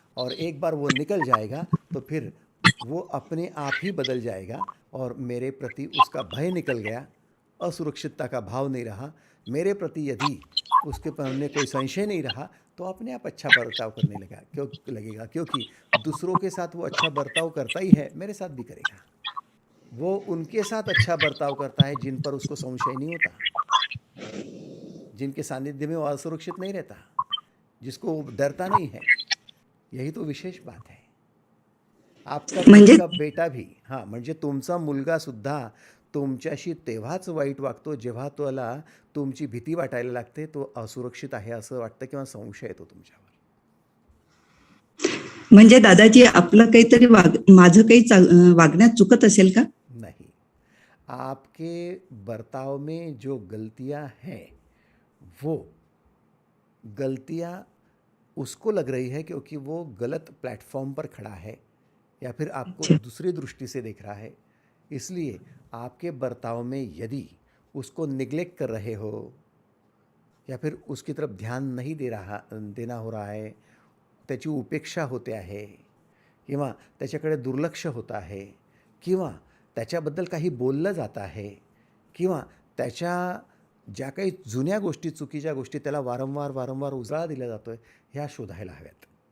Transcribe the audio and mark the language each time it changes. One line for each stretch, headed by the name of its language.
Hindi: और एक बार वो निकल जाएगा तो फिर वो अपने आप ही बदल जाएगा और मेरे प्रति उसका भय निकल गया, असुरक्षितता का भाव नहीं रहा, मेरे प्रति यदि उसके मन में कोई संशय नहीं रहा, तो अपने आप अच्छा बर्ताव करने लगेगा, क्योंकि दूसरों के साथ वो अच्छा बर्ताव करता ही है, मेरे साथ भी करेगा। वो उनके साथ अच्छा बर्ताव करता है जिन पर उसको संशय नहीं होता, जिनके सानिध्य में वो असुरक्षित नहीं रहता, जिसको वो डरता नहीं है। यही तो विशेष बात है। आपका खुद
Marathi: म्हणजे
Hindi: का बेटा भी, हां,
Marathi: म्हणजे तुमचा मुलगासुद्धा तुमच्याशी तेव्हाच वाईट वागतो जेव्हा त्याला तुमची भीती वाटायला लागते, तो असुरक्षित आहे असं वाटतं किंवा संशय येतो तुमच्यावर। म्हणजे दादाजी आपलं काहीतरी माझं काही वागण्यात चुकत असेल का?
Hindi: नहीं, आपके बर्ताव में जो गलतियां हैं वो गलतियां उसको लग रही है क्योंकि वो गलत प्लेटफॉर्म पर खड़ा है या फिर आपको अच्छा. दूसरी दृष्टि से देख रहा है। इसलिए आपके बर्ताव में यदि उसको निग्लेक्ट कर रहे हो या फिर उसकी तरफ ध्यान नहीं देना हो रहा है,
Marathi: त्याची उपेक्षा होते आहे किंवा त्याच्याकडे दुर्लक्ष होत आहे किंवा त्याच्याबद्दल काही बोललं जात आहे किंवा त्याच्या ज्या काही जुन्या गोष्टी, चुकीच्या गोष्टी त्याला वारंवार वारंवार उजाळा दिला जातो आहे, ह्या शोधायला हव्यात।